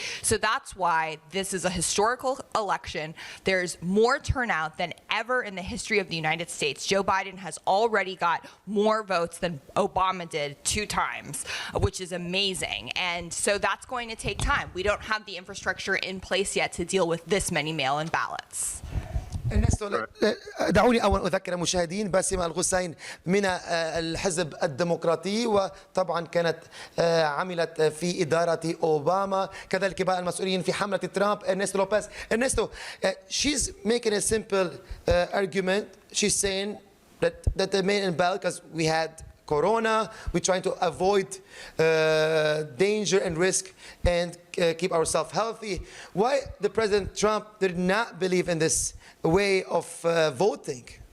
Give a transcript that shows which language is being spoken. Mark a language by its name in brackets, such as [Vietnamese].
[English] So that's why this is a historical election. There's more turnout than ever in the history of the United States. Joe Biden has already got more votes than Obama did 2 times, which is amazing. And so that's going to take time. We don't have the infrastructure in place yet to deal with this many mail-in ballots. [Arabic] إرنستو، دعوني أولا أذكر المشاهدين باسمة الغسين من الحزب الديمقراطي، وطبعا كانت عملت في إدارة أوباما، كذلك بقى المسؤولين في حملة ترامب. إرنستو لوبيز. [English] إرنستو, she's making a simple argument. She's saying that the main ballot, because we had Corona, we're trying to avoid danger and risk and keep ourselves healthy. Why the President Trump did not believe in this way of voting?